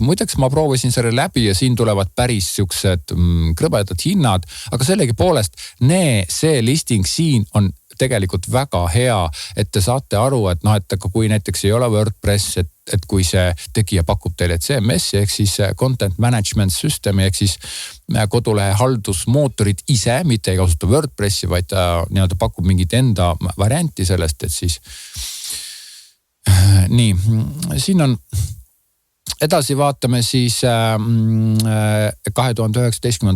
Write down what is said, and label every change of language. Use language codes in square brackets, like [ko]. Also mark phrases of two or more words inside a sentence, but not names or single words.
[et] Muideks ma proovisin selle läbi ja siin tulevad päris siuksed krõbedad hinnad, aga sellegi poolest see listing siin on tegelikult väga hea, et te saate aru, et kui näiteks ei ole WordPress, et kui see tegija pakub teile CMS ehk siis [en] content management system [et] ehk siis kodulehe haldusmootorid ise, mitte ei kasuta WordPressi, vaid ta nii-öelda pakub mingit enda varianti sellest, et siis nii, siin on edasi vaatame siis 2019.